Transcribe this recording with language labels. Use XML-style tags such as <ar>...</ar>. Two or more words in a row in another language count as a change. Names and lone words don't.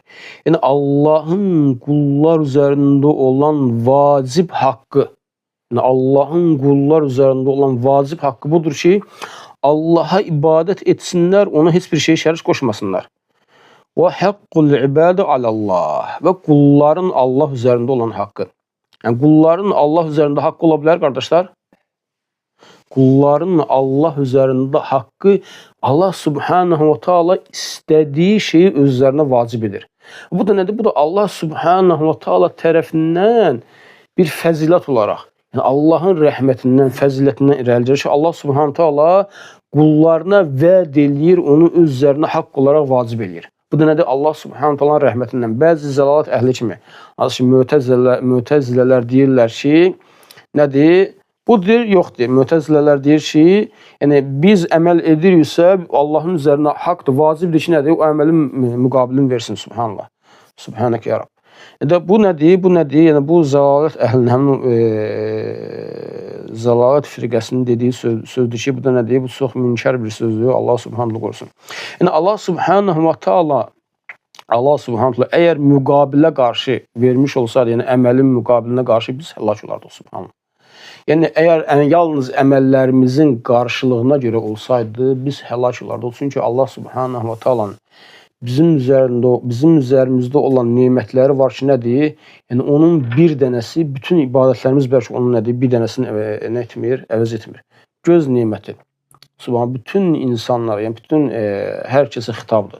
<az>Yəni Allahın qullar üzərində olan vacib haqqı, yəni Allahın qullar üzərində olan vacib haqqı budur ki, Allaha ibadət etsinlər, ona heç bir şeyi şərik qoşmasınlar.</az> <ar>وحق العباد على الله.</ar> <az>Və qulların Allah üzərində olan haqqı. Yəni qulların Allah üzərində haqqı ola bilər, qardaşlar? Qulların Allah üzərində haqqı</az> <ar>الله سبحانه وتعالى</ar> <az>istədiyi şeyi özlərinə vacib edir. Bu da nədir? Bu da</az> <ar>الله سبحانه وتعالى</ar> <az>tərəfindən bir fəzilət olaraq, yəni Allahın rəhmətindən, fəzilətindən irəli gəlir ki,</az> <ar>الله سبحانه وتعالى</ar> <az>qullarına vəd eləyir, onu özlərinə haqq olaraq vacib eləyir. Bu da nədir?</az> <ar>الله سبحانه وتعالى</ar> <az>rəhmətindən. Bəzi zəlalət əhli kimi, Mütəzilələr deyirlər ki, nədir? Budur, yoxdur. Mütəzilələr deyir ki, yəni biz əməl ediriksə, Allahın üzərinə haqqdır, vacibdir ki, nədir? O əməlin müqabilini versin, subhanallah.</az> <ar>سبحانك يا رب.</ar> <az>Bu nədir? Bu nədir? Yəni bu zəlalət əhlinin, həmin zəlalət firqəsinin dediyi sözdür ki, bu da nədir? Bu çox münkər bir sözdür. Allah subhanallah qorusun. Yəni</az> <ar>الله سبحانه وتعالى</ar> <az>əgər müqabilə qarşı vermiş olsaydı, yəni əməlin müqabilinə qarşı biz həlak olardıq, subhanallah. Yəni əgər yalnız əməllərimizin qarşılığına görə olsaydı, biz həlak olardıq. Çünki</az> <ar>الله سبحانه وتعالى</ar> <az>bizim üzərimizdə olan nemətləri var ki, nədir? Yəni onun bir dənəsi, bütün ibadətlərimiz bəlkə onun nədir? Bir dənəsini nə etmir? Əvəz etmir. Göz neməti. Subhanallah, bütün insanlar, yəni bütün hər kəsə xitabdır.</az>